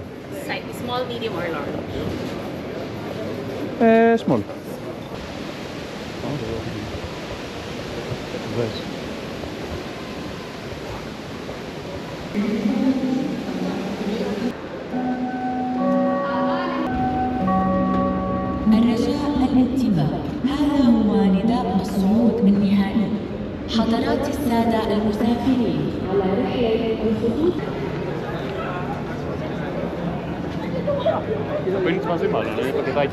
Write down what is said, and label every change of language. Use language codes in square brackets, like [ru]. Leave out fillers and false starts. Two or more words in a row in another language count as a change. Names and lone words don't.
[en] Small, medium, or large? Small. [ar] الرجاء الانتباه، هذا هو نداء الصعود النهائي. حضرات السادة المسافرين على رحلة الخطوط. [el] Παίρνεις μαζί μάλλον, είναι πακετάκι.